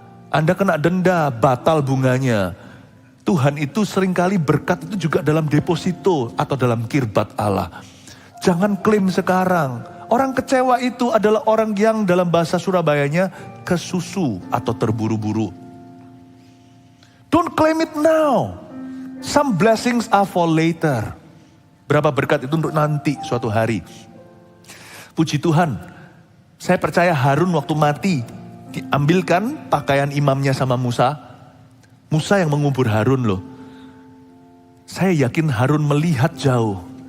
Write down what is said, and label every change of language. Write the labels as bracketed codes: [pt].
[id] Anda kena denda, batal bunganya. Tuhan itu seringkali berkat itu juga dalam deposito atau dalam kirbat Allah. Jangan klaim sekarang. Orang kecewa itu adalah orang yang dalam bahasa Surabayanya kesusu atau terburu-buru. [en] Don't claim it now. Some blessings are for later. [id] Berapa berkat itu untuk nanti suatu hari. Puji Tuhan, saya percaya Harun waktu mati diambilkan pakaian imamnya sama Musa. Musa yang mengubur Harun loh. Saya yakin Harun melihat jauh.